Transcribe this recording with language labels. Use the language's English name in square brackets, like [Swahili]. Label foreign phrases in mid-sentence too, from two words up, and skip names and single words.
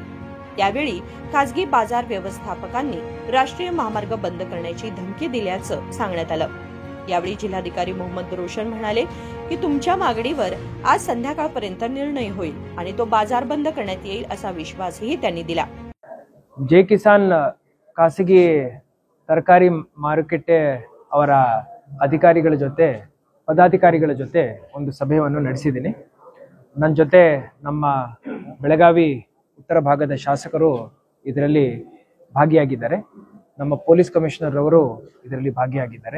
[Marathi] त्यावेळी खासगी बाजार व्यवस्थापकांनी राष्ट्रीय महामार्ग बंद करण्याची धमकी दिल्याचं सांगण्यात आलं। यावेळी जिल्हाधिकारी मोहम्मद रोशन म्हणाले की तुमच्या मागणीवर आज संध्याकाळपर्यंत निर्णय होईल आणि तो बाजार बंद करण्यात येईल असा विश्वासही त्यांनी दिला। [Kannada] जय किसान ಖಾಸಗಿ ತರಕಾರಿ ಮಾರುಕಟ್ಟೆ ಅವರ ಅಧಿಕಾರಿಗಳ ಜೊತೆ ಪದಾಧಿಕಾರಿಗಳ ಜೊತೆ ಒಂದು ಸಭೆಯನ್ನು ನಡೆಸಿದ್ದೀನಿ। ನನ್ನ ಜೊತೆ ನಮ್ಮ ಬೆಳಗಾವಿ ಉತ್ತರ ಭಾಗದ ಶಾಸಕರು ಇದರಲ್ಲಿ ಭಾಗಿಯಾಗಿದ್ದಾರೆ, ನಮ್ಮ [English] police commissioner [Kannada] ಅವರು ಇದರಲ್ಲಿ ಭಾಗಿಯಾಗಿದ್ದಾರೆ।